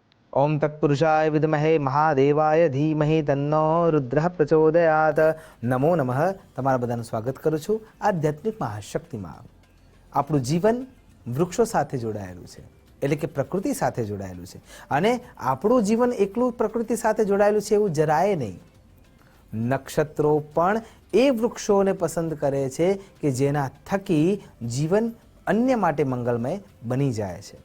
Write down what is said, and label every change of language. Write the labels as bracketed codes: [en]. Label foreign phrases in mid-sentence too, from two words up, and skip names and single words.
[sa] ओम तत्पुरुषाय विद्महे महादेवाय धीमहि तन्नो रुद्रः प्रचोदयात। नमो नमः। [gu] તમારા બધાનું સ્વાગત કરું છું આધ્યાત્મિક મહાશક્તિમાં। આપણું જીવન વૃક્ષો સાથે જોડાયેલું છે, એટલે કે પ્રકૃતિ સાથે જોડાયેલું છે, અને આપણું જીવન એકલું પ્રકૃતિ સાથે જોડાયેલું છે એવું જરાય નહીં। નક્ષત્રો પણ એ વૃક્ષોને પસંદ કરે છે કે જેના થકી જીવન અન્ય માટે મંગલમય બની જાય છે।